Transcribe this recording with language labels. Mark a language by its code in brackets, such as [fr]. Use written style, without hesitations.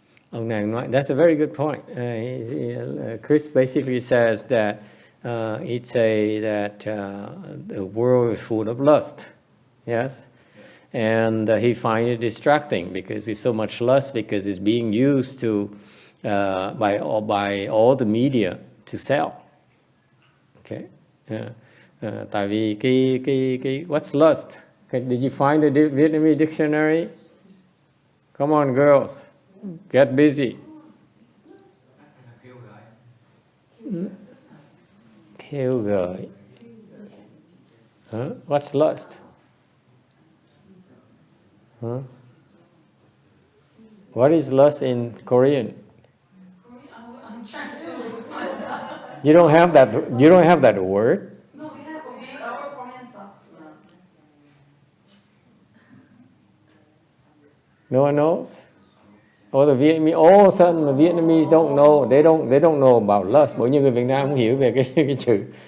[vi] Ông nàng nói, [en] that's a very good point. Chris basically says that the world is full of lust. Yes, and he finds it distracting because there's so much lust because it's being used to by all the media to sell. [vi] Okay, tại vì cái [en] what's lust? Did you find the Vietnamese dictionary? Come on, girls, get busy. [vi] Kêu gợi. [en] What's lust? What is lust in Korean? I'm trying to find that. You don't have that word. No, we have our Korean socks. No one knows? Or the Vietnamese, all of a sudden the Vietnamese don't know. They don't know about lust. [vi] Bởi như người Việt Nam không hiểu về cái chữ.